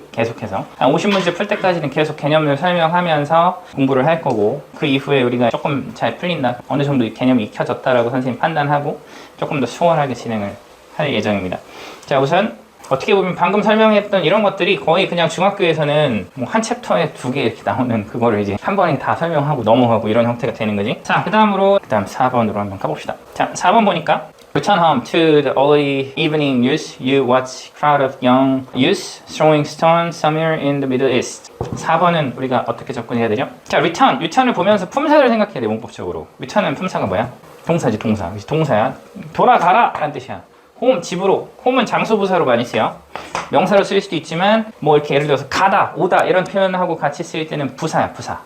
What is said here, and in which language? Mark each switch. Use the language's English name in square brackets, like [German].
[Korean] 계속해서 한 50문제 풀 때까지는 계속 개념을 설명하면서 공부를 할 거고, 그 이후에 우리가 조금 잘 풀린다, 어느 정도 이 개념이 익혀졌다라고 선생님 판단하고 조금 더 수월하게 진행을 할 예정입니다. 자, 우선 어떻게 보면 방금 설명했던 이런 것들이 거의 그냥 중학교에서는 뭐 한 챕터에 2개 이렇게 나오는 그거를 이제 한 번에 다 설명하고 넘어가고 이런 형태가 되는 거지. 자, 그 다음 4번으로 한번 가봅시다. 자, 4번 보니까 [English] Return home to the early evening news. You watch crowd of young youths throwing stones somewhere in the Middle East. [Korean] 4번은 우리가 어떻게 접근해야 되죠? 자, return을 보면서 품사를 생각해야 돼, 문법적으로. return은 품사가 뭐야? 동사지, 동사. 동사야. 돌아가라! 라는 뜻이야. home, 집으로. home은 장소 부사로 많이 쓰여. 명사로 쓸 수도 있지만 뭐 이렇게 예를 들어서 가다, 오다 이런 표현하고 같이 쓸 때는 부사야, 부사.